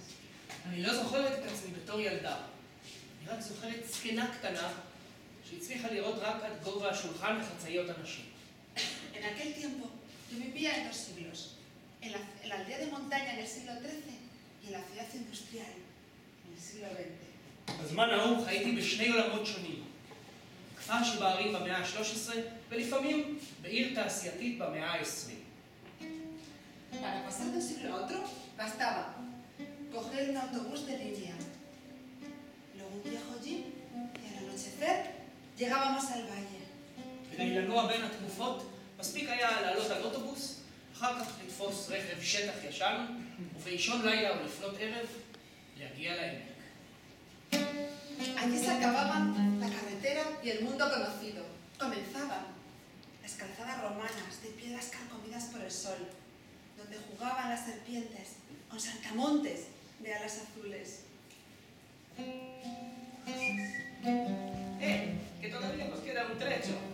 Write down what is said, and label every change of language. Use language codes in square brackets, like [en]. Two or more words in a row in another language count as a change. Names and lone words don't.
[he] אני לא זוכרת את עצמי בתור ילדה. אני רק זוכרת זקנה קטנה שהצליחה לראות רק עד גובה השולחן וחצאיות אנשים. [es] En aquel tiempo yo vivía en dos siglos, en la aldea de montaña en el siglo XIII y en la ciudad industrial en el siglo XX. [he] בזמן ההוא חייתי בשני עולמות שונים. כפר שבערים במאה ה-13 ולפעמים בעיר תעשייתית במאה ה-20. [es] Para pasar de un siglo a otro bastaba coger un autobús de línea, luego un viejo jeep y al anochecer llegábamos al valle. [he] כדי לנוע בין התקופות מספיק היה לעלות על אוטובוס, אחר כך לתפוס רכב שטח ישן ובאישון לילה או לפנות ערב להגיע לעמק. [es] Allí se acababan la carretera y el mundo conocido. Comenzaban las calzadas romanas de piedras carcomidas por el sol, donde jugaban las serpientes con saltamontes de alas azules. Que todavía nos queda un trecho.